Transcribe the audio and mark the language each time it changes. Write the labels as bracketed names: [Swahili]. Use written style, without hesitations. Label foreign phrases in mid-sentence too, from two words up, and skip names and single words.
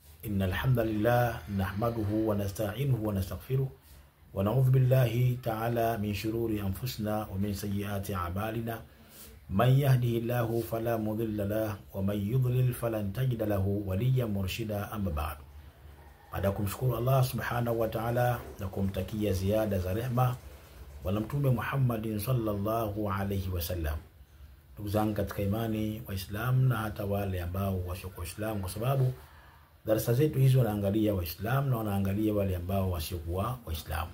[Arabic] إن الحمد لله نحمده ونستعينه ونستغفره ونعوذ بالله تعالى من شرور أنفسنا ومن سيئات أعمالنا. من يهده الله فلا مضل له ومن يضلل فلن تجد له وليا مرشدا. أما بعد, [Swahili] baada ya kumshukuru [Arabic] الله سبحانه وتعالى [Swahili] na kumtakia ziada za rehema bwana mtume Muhammad [Arabic] صلى الله عليه وسلم, [Swahili] ndugu zangu katika imani Waislamu na hata wale ambao wasiokuwa Waislamu, kwa sababu darasa zetu hizo wanaangalia Waislamu na wanaangalia wale ambao wasiokuwa Waislamu.